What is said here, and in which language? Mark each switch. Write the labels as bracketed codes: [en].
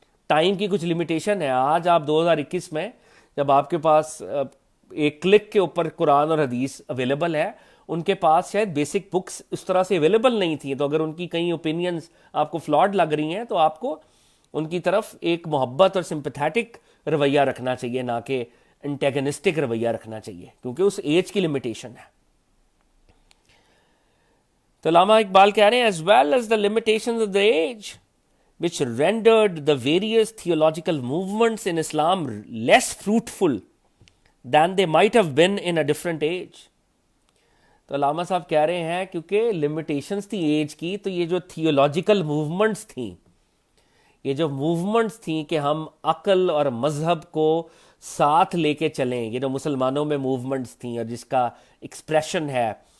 [ur] Time کی کچھ limitation ہے. آج آپ 2021 میں جب آپ کے پاس ایک کلک کے اوپر قرآن اور حدیث اویلیبل ہے، ان کے پاس شاید بیسک بکس اس طرح سے اویلیبل نہیں تھیں. تو اگر ان کی کئی اوپینینز آپ کو فلاڈ لگ رہی ہیں تو آپ کو ان کی طرف ایک محبت اور سمپیتھیٹک رویہ رکھنا چاہیے، نہ کہ انٹیگنسٹک رویہ رکھنا چاہیے، کیونکہ اس ایج کی لمیٹیشن ہے. تو علامہ اقبال کہہ رہے ہیں [en] As well as the limitations of the age which rendered the various theological movements in Islam less fruitful than they might have been in a different age. [ur] تو علامہ صاحب کہہ رہے ہیں کیونکہ لمیٹیشنز تھی ایج کی، تو یہ جو تھیولوجیکل موومنٹس تھیں، یہ جو موومنٹس تھیں کہ ہم عقل اور مذہب کو ساتھ لے کے چلیں، یہ جو مسلمانوں میں موومنٹس تھیں اور جس کا ایکسپریشن ہے،